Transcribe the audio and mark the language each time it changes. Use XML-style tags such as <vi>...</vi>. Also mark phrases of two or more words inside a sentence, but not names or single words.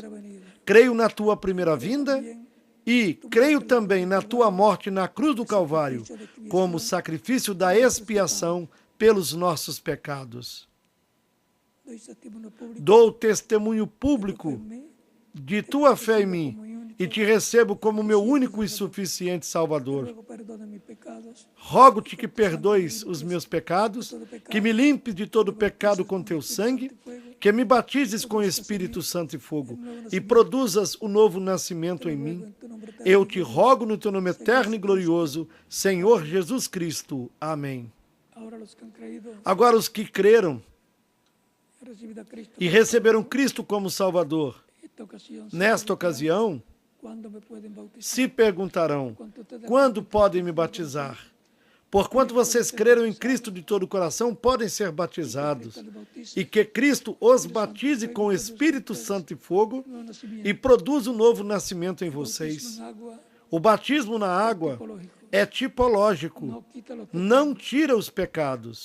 <pt>Creio na Tua primeira vinda e creio também na Tua morte na cruz do Calvário, como sacrifício da expiação pelos nossos pecados. Dou testemunho público de Tua fé em mim e te recebo como meu único e suficiente</pt> <es>Te</es> <pt>Salvador.</pt> <es>ruego perdone mis pecados,</es> <pt>Rogo-te que perdoes os meus pecados, que me limpes de todo pecado com teu sangue, que me batizes com Espírito Santo e fogo, e produzas o novo nascimento em mim. Eu te rogo no teu nome eterno e glorioso, Senhor Jesus Cristo. Amém.</pt> <es>ahora los que han creído</es> <pt>Agora os que creram</pt> <es>y recibido a Cristo,</es> <pt>e receberam Cristo como Salvador, nesta ocasião,</pt> <es>¿cuándo me pueden bautizar?</es> <pt>se perguntarão: quando podem me batizar? Porquanto vocês creram em Cristo de todo o coração, podem ser batizados. E que Cristo os batize com o Espírito Santo e fogo e produza um novo nascimento em vocês. O batismo na água é tipológico, não tira os pecados.</pt>